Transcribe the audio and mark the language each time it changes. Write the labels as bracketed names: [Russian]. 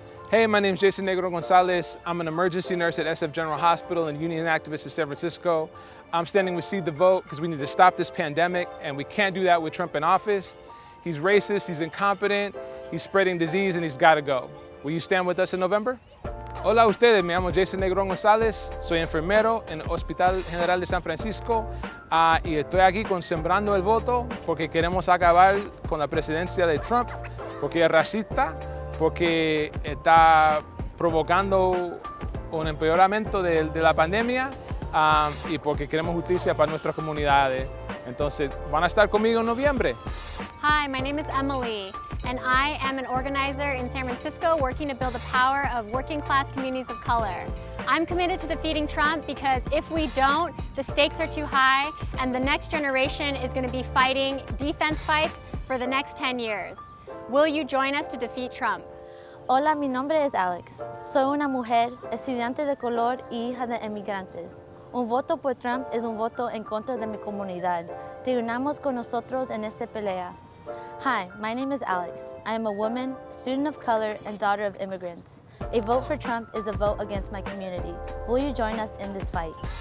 [English] Hey, my name is Jason Negro Gonzalez. I'm an emergency nurse at SF General Hospital and union activist in San Francisco. I'm standing with Seed the Vote because we need to stop this pandemic, and we can't do that with Trump in office. He's racist, he's incompetent, He's spreading disease and he's got to go. Will you stand with us in November? [Spanish] Hola a ustedes, me llamo Jason Negrón González, soy enfermero en el Hospital General de San Francisco y estoy aquí con Sembrando el Voto porque queremos acabar con la presidencia de Trump, porque es racista, porque está provocando un empeoramiento de la pandemia y porque queremos justicia para nuestras comunidades. Entonces, ¿van a estar conmigo en noviembre? [English] Hi, my name is Emily, and I am an organizer in San Francisco working to build the power of working class communities of color. I'm committed to defeating Trump because if we don't, the stakes are too high and the next generation is going to be fighting defense fights for the next 10 years. Will you join us to defeat Trump? [Spanish] Hola, mi nombre es Alex. Soy una mujer, estudiante de color y hija de emigrantes. Un voto por Trump es un voto en contra de mi comunidad. Te unamos con nosotros en esta pelea. [English] Hi, my name is Alex. I am a woman, student of color, and daughter of immigrants. A vote for Trump is a vote against my community. Will you join us in this fight?